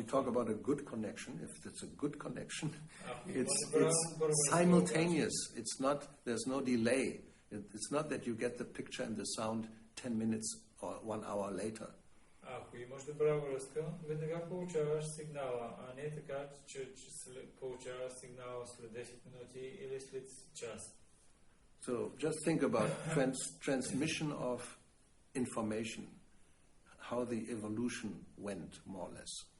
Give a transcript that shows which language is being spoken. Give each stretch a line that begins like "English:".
English: we talk about a good connection. If it's a good connection, it's it's simultaneous. It's not. There's no delay. It's not that you get the picture and the sound 10 minutes or 1 hour later.
Bulgarian: Ако имаш добра връзка, веднага получаваш сигнала, а не така, че получаваш сигнала след 10 минути или след час.
English: So just think about transmission of information, how the evolution went, more or less.